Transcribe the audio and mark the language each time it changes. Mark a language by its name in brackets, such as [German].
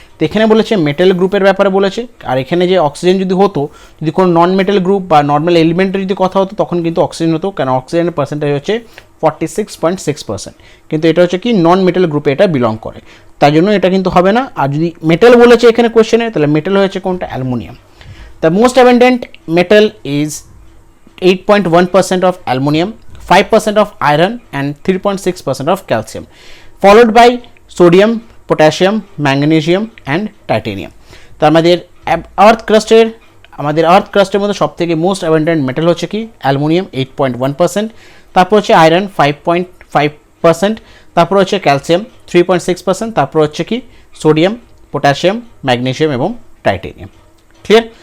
[Bangla] তো এখানে বলেছে মেটাল গ্রুপের ব্যাপারে বলেছে, আর এখানে যে অক্সিজেন যদি হতো, যদি কোনো নন মেটাল গ্রুপ বা নর্মাল এলিমেন্টের যদি কথা হতো তখন কিন্তু অক্সিজেন হতো, কারণ অক্সিজেনের পার্সেন্টেজ হচ্ছে 46.6%, কিন্তু এটা হচ্ছে কি নন মেটাল গ্রুপে এটা বিলং করে, তাই জন্য এটা কিন্তু হবে না। আর যদি মেটাল বলেছে এখানে কোয়েশ্চেনে, তাহলে মেটাল হয়েছে কোনটা? Aluminium. [English] The most abundant metal is 8.1% of aluminum, 5% of iron, and 3.6% of calcium, followed by sodium, potassium, magnesium, and titanium. [Bangla] তো আমাদের আর্থ ক্রাস্টের মধ্যে সবথেকে মোস্ট অ্যাবান্ডেন্ট মেটাল হচ্ছে কি অ্যালুমিনিয়াম 8.1%, তারপর হচ্ছে আয়রন 5.5%, তারপর হচ্ছে ক্যালসিয়াম 3.6%, তারপর হচ্ছে কি সোডিয়াম, পটাশিয়াম, ম্যাগনেসিয়াম এবং টাইটেনিয়াম। ক্লিয়ার?